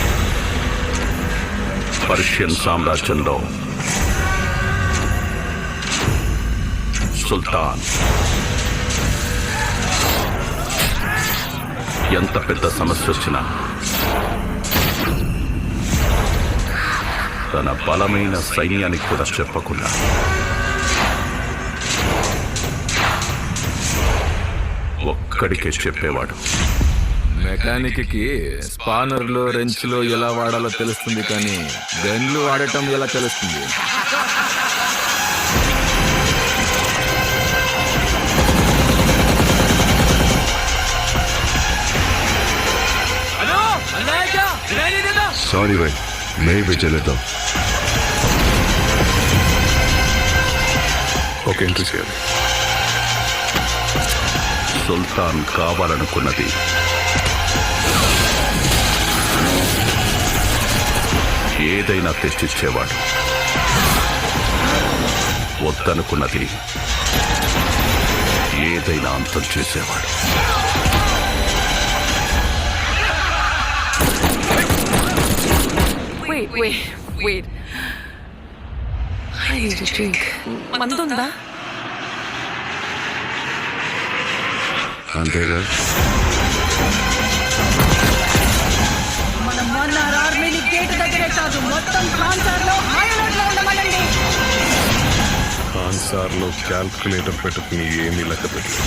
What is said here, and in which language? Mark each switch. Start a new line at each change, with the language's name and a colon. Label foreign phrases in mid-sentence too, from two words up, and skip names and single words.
Telugu: పర్షియన్ సామ్రాజ్యంలో సుల్తాన్ ఎంత పెద్ద సమస్య వచ్చినా తన బలమైన సైన్యానికి కూడా చెప్పకుండా ఒక్కడికే చెప్పేవాడు. మెకానిక్కి స్పానర్లో రెంచ్లో ఎలా వాడాలో తెలుస్తుంది, కానీ గన్లు వాడటం ఎలా తెలుస్తుంది?
Hindi: सॉरी भाई, मैं ही बेचे लेता हूँ.
Telugu: ఓకే, ఎంట్రీ చేయాలి. సుల్తాన్ కావాలనుకున్నది ఏదైనా తెచ్చిచ్చేవాడు. వద్దనుకున్నది ఏదైనా అంతం చేసేవాడు.
English: Wait. I need a drink.
Telugu: మందుందా? అంతేగా? మనం మన్నార్ ఆర్మీని గేట్ దగ్గరే కాదు, మొత్తం కాన్సార్లో హైలైట్లో ఉండమనండి. కాన్సార్లో క్యాల్కులేటర్ పెట్టుకుని ఏమీ లెక్క పెట్టలేదు.